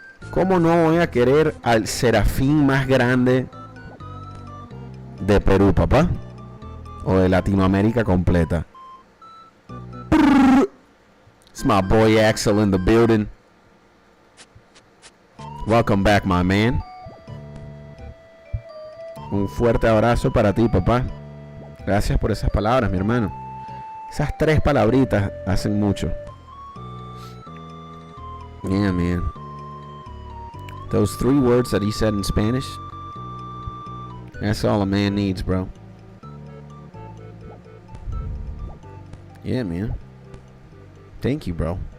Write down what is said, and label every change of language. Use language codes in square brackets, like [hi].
[es] ¿Cómo no voy a querer al serafín más grande de Perú, papá? O de Latinoamérica completa. [en] It's my boy Axel in the building. Welcome back, my man. [es] Un fuerte abrazo para ti, papá. Gracias por esas palabras, mi hermano. Esas 3 palabritas hacen mucho. [en] Yeah, man. Those 3 words that he said in Spanish, that's all a man needs, bro. Yeah, man. Thank you, bro.